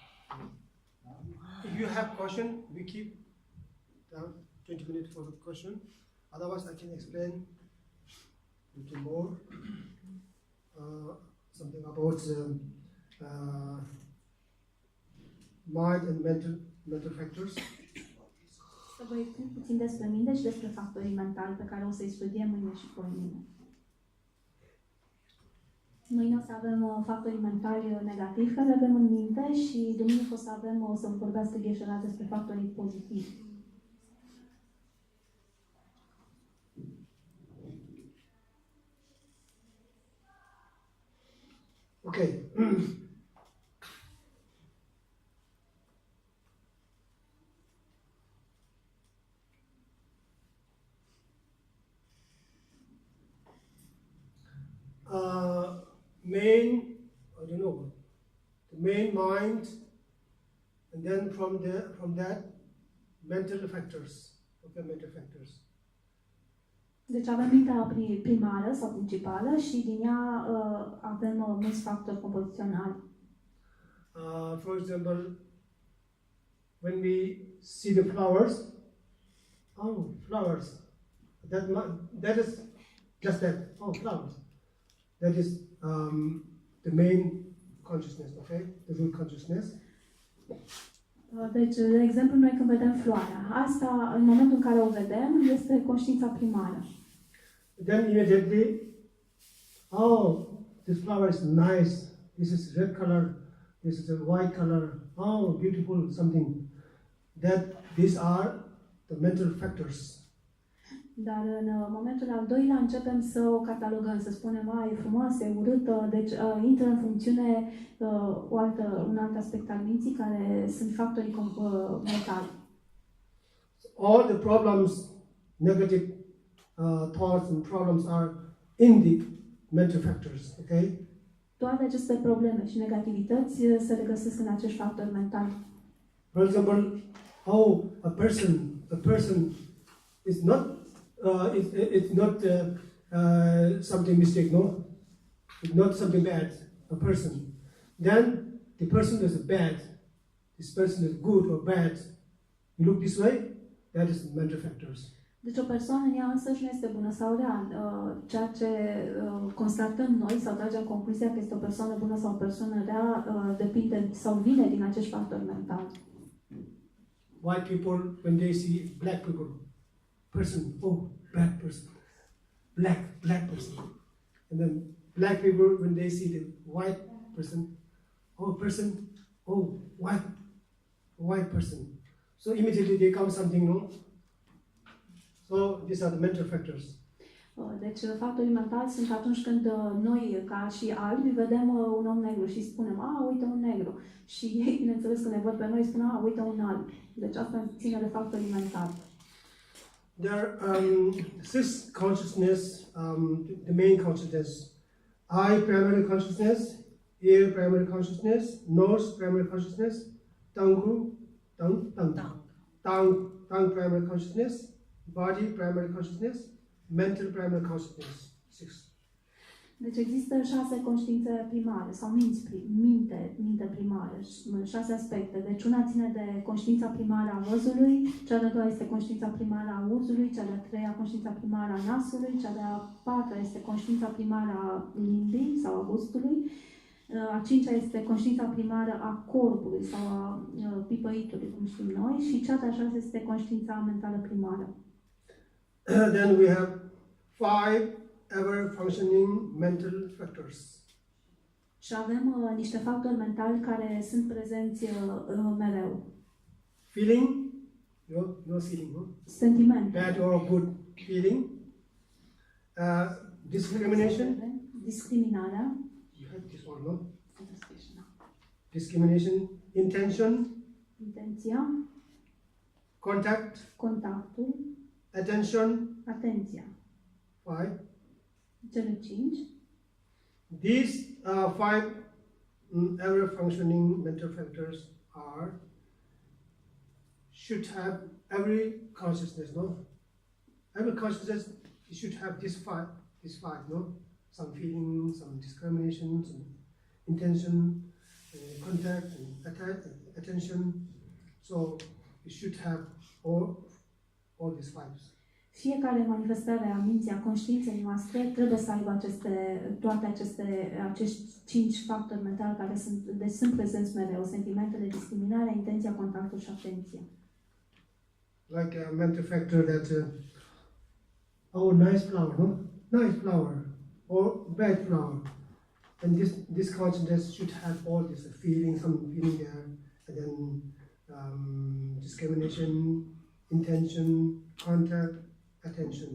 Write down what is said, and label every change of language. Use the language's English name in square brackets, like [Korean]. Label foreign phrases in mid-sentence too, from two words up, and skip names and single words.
[English] If you have question, we keep down 20 minutes for the question. Otherwise, I can explain a little more. Something about mind and mental factors. [Romanian] Să vă explic puțin despre mine și despre factorii mentali pe care o să-i studiem mâine și poimâine. Mâine o să avem factorii mentali negativi care avem în minte și duminică o să vorbească Geshe despre factorii pozitivi. [English] Okay. I don't know, the main mind, and then from that, mental factors. Okay, mental factors. [Romanian] Deci avem mintea primară sau principală și din ea avem mulți factori compoziționali. [English] For example, when we see the flowers, oh, flowers, that is just that, oh, flowers. That is the main consciousness, okay, the root consciousness. [Romanian] Deci, de exemplu, noi când vedem floarea, asta, în momentul în care o vedem, este conștiința primară. [English] Then immediately, oh, this flower is nice, this is red color, this is a white color, oh, beautiful, something. These are the mental factors. [Romanian] Dar în momentul al doilea începem să o catalogăm, să spunem, e frumoasă, e urâtă, deci intră în funcțiune un alt aspect al minții care sunt factorii mentali. [English] All the problems, negative thoughts and problems are in the mental factors, okay? [Romanian] Toate aceste probleme și negativități se regăsesc în acești factori mentali. [English] For example, a person is not it's not something mistake, no? It's not something bad, a person. Then the person is bad, this person is good or bad. You look this way, that is mental factors. [Romanian] Deci o persoană în ea însăși nu este bună sau rea. Ceea ce constatăm noi sau tragem concluzia că este o persoană bună sau o persoană rea depinde sau vine din acești factori mentali. [English] White people, when they see black people, person, oh, bad person, black person. And then black people, when they see the white person, white person. So immediately they come something, no? So these are the mental factors. [Romanian] Deci factorii mentali sunt atunci când noi, ca și albi, vedem un om negru și spunem, uite un negru. Și ei, bineînțeles, când ne văd pe noi, spun, uite un alb. Deci asta ține de factorii mentali. [English] There, this consciousness, the main consciousness, eye primary consciousness, ear primary consciousness, nose primary consciousness, tongue primary consciousness, body primary consciousness, mental primary consciousness. 6. [Romanian] Deci există 6 conștiințe primare sau minte primară, 6 aspecte. Deci una ține de conștiința primară a văzului, cea de-a doua este conștiința primară a auzului, cea de-a treia conștiința primară a nasului, cea de-a patra este conștiința primară a limbii sau a gustului, a cincea este conștiința primară a corpului sau a pipăitului, cum știm noi, și cea de-a șasea este conștiința mentală primară. [English] Then we have 5 ever functioning mental factors. [Romanian] Și avem niște factori mentali care sunt prezenți mereu. [English] Feeling, no feeling, no? [Romanian] Sentiment. [English] Bad or good feeling. Discrimination. [Romanian] Discriminarea. [English] You have this one, no? Discrimination. Intention. [Romanian] Intenția. Contactul. [English] Attention. [Romanian] Atenția. [English] 5. [Romanian] Cele 5. [English] These 5 ever functioning mental factors should have every consciousness, no? Every consciousness should have these five, no? Some feeling, some discrimination, some intention, contact, and attention. So it should have all these 5. [Romanian] Fiecare manifestare a minții, a conștiinței noastre trebuie să aibă acești 5 factori mentali care sunt prezenți mereu: sentimentele, discriminarea, intenția, contactul și atenția. [English] Like a mental factor that, nice flower, no? Nice flower, or bad flower. And this consciousness should have all this feeling, some feeling there, and then discrimination, intention, contact, attention.